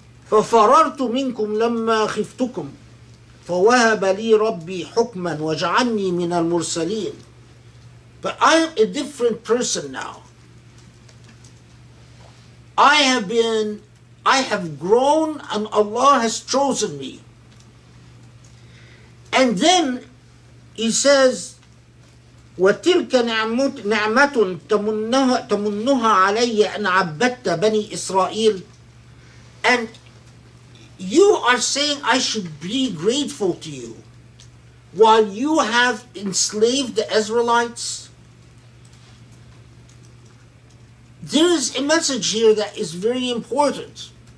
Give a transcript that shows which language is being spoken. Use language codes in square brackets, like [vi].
[ar] فَفَرَرْتُ مِنْكُمْ لَمَّا خِفْتُكُمْ فَوَهَبَ لِي رَبِّي حُكْمًا وَجَعَلْنِي مِنَ الْمُرْسَلِينَ. [en] But I am a different person now. I have grown, and Allah has chosen me. And then he says, [ar] وَتِلْكَ نِعْمَةٌ تَمُنُّهَا عَلَيَّ أَنْ عَبَّدْتَ بَنِي إِسْرَائِيلَ. [en] And you are saying I should be grateful to you while you have enslaved the Israelites? There is a message here that is very important.